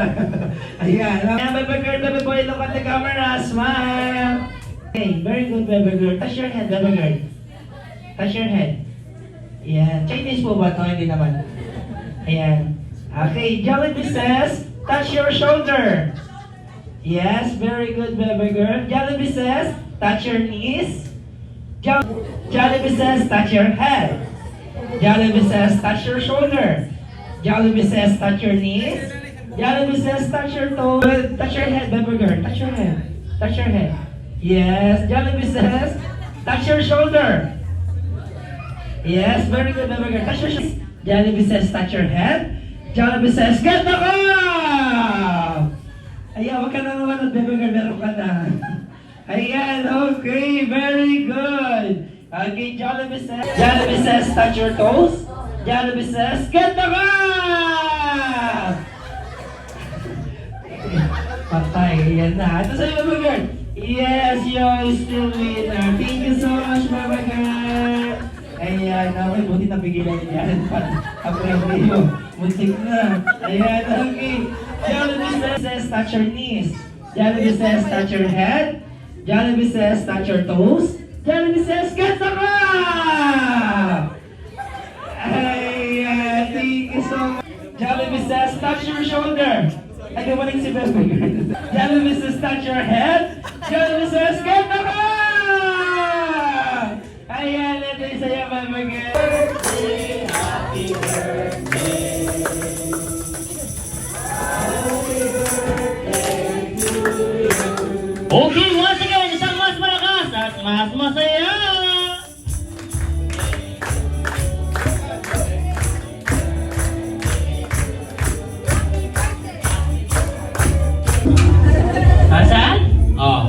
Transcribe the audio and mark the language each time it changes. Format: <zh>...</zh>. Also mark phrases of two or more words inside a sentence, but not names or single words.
<tl>Ayan,</tl> <en>baby girl, baby boy, look at the camera, smile! Okay, very good, baby girl. Touch your head, baby girl. Touch your head.</en> <tl>Ayan, Chinese po ba ito? Hindi naman.</tl> <en>Ayan. Okay, Jollibee says, touch your shoulder. Yes, very good, baby girl. Jollibee says, touch your knees. Jollibee says, touch your head. Jollibee says, touch your shoulder. Jollibee says, touch your knees. Jollibee says, touch your toes. Touch your head, baby girl. Touch your head. Touch your head. Yes. Jollibee says, touch your shoulder. Yes, very good, baby girl. Touch your shoulder. Jollibee says, touch your head. Jollibee says, get the up!</en> <tl>Ayan, wag ka na naman at</tl> <en>baby girl.</en> <tl>Meron ka na. Ayan, okay.</tl> <en>Very good. Okay, Jollibee says, touch your toes. Jollibee says, get the up!</en> <tl>Patay, yan na. Ito sa'yo,</tl> <en>baby girl. Yes, you're still winner. Thank you so much, baby girl.</en> <tl>Ayan, okay, buti napigilan niya yan. Aprende yun. Muntik na. Ayan, okay.</tl> <en>Jollibee says, touch your knees. Jollibee says, touch your head. Jollibee says, touch your toes. Jollibee says, get the up! Ayan, thank you so much. Jollibee says, touch your shoulder.</en> <tl>Ay, gumaling si Bebe.</tl> <en>Jollibee says, touch your head. Jollibee says, get the up!</en> <tl>Ayan, ito yung sa'yo, Bebe.</tl> <en>Happy birthday.</en> <tl>okay,</tl> <en>once again,</en> <tl>isang mas malakas at mas masaya! Asan? Oh.</tl>